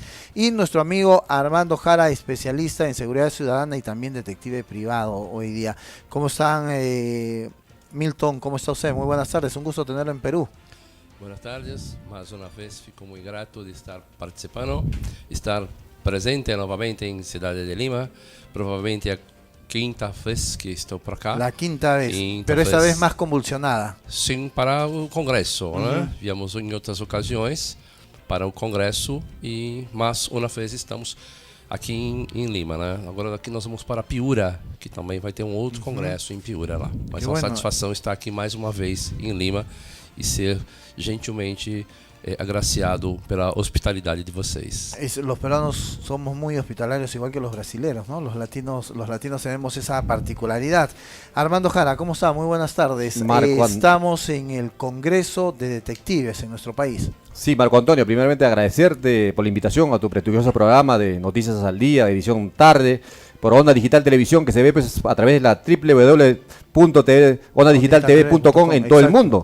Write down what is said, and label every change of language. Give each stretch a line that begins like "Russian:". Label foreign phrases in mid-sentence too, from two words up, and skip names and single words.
Spanish: Y nuestro amigo Armando Jara, especialista en seguridad ciudadana y también detective privado hoy día. ¿Cómo están, Milton? ¿Cómo está usted? Muy buenas tardes. Un gusto tenerlo en Perú. Buenas tardes. Más una vez fico muy grato de estar participando, estar presente novamente en Ciudad de Lima.
Portuguese: Probablemente a quinta vez que estou para cá.
Spanish: La quinta vez, pero esta vez más convulsionada.
Portuguese: Sim, para o Congresso, né? Viemos em outras ocasiões para o Congresso e mais uma vez estamos aqui em Lima, né? Agora aqui nós vamos para Piura, que também vai ter um outro congresso em Piura lá. Mas é uma satisfação estar aqui mais uma vez em Lima e ser gentilmente agraciado pela hospitalidade de vocês.
Spanish: Los peruanos somos muy hospitalarios, igual que los brasileros, ¿no? Los latinos tenemos esa particularidad. Armando Jara, ¿cómo está? Muy buenas tardes. Estamos en el Congreso de Detectives en nuestro país. Sí, Marco Antonio, primeramente agradecerte por la invitación a tu prestigioso programa de Noticias al Día, edición tarde, por Onda Digital Televisión, que se ve pues a través de la www.ondadigitaltv.com en todo el mundo.